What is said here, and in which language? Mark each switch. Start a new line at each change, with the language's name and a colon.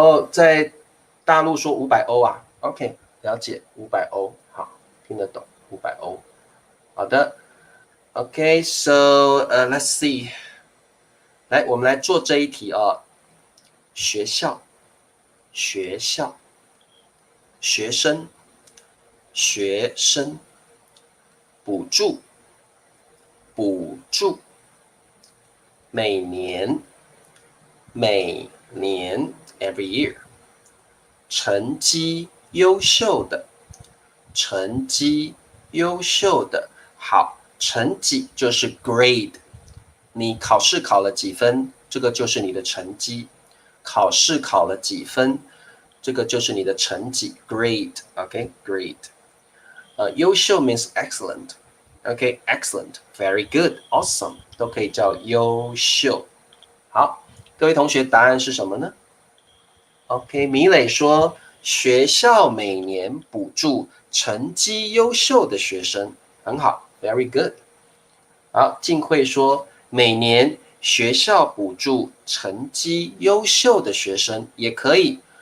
Chinese: 在大陆说500欧啊 OK, 了解500欧，好，听得懂500欧。好的
English: OK, so let's see.
Chinese: 来，我们来做这一题啊。学校、学校、学生、学生、补助。补助，每年，每年
English: every year，
Chinese: 成绩优秀的，成绩优秀的，好，成绩就是 grade， 你考试考了几分，这个就是你的成绩，考试考了几分，这个就是你的成绩
English: grade, okay, grade. 优秀 means excellent.Okay, excellent, very good, awesome,
Chinese: 都可以叫优秀。好，各位同学，答案是什么呢 ？OK， 米磊说，学校每年补助成绩优秀的学生，很好 ，
English: very good。
Chinese: 好，晋慧说，每年学校补助成绩优秀的学生也可以。